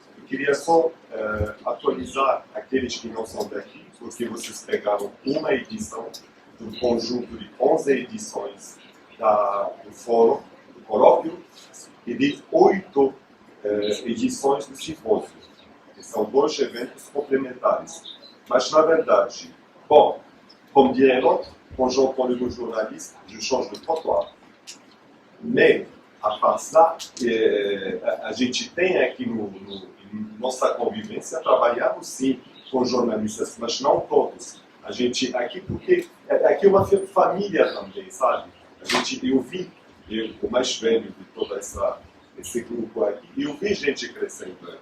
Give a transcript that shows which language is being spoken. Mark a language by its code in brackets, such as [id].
[pt] Eu queria só atualizar aqueles que não são daqui, porque vocês pegaram uma edição do conjunto de 11 edições do Fórum, do Colóquio, e de 8 edições do Simpósio. São 2 eventos complementares. Mas, na verdade, bom, [fr] comme dirait l'autre, quand j'entends le mot journaliste, je change de trottoir. Mais, à part ça, [pt] a gente tem aqui nossa convivência, trabalhamos sim com jornalistas, mas não todos. A gente aqui, porque aqui é uma família também, sabe? Eu vi, o mais velho de todo esse grupo aqui, e eu vi gente crescendo.